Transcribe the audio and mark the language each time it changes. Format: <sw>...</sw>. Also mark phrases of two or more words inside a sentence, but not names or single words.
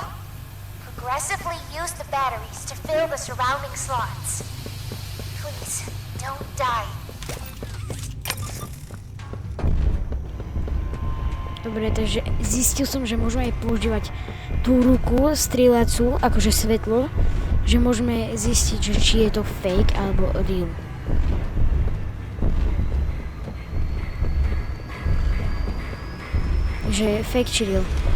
<en>Progressively use the batteries to fill the surrounding slots. Please, don't die.</en> <sk>Dobre, takže zistil som, že môžeme aj používať tú ruku strieľacu, akože svetlo, že môžeme zistiť, že či je to fake alebo real. Takže fake či real.</sk>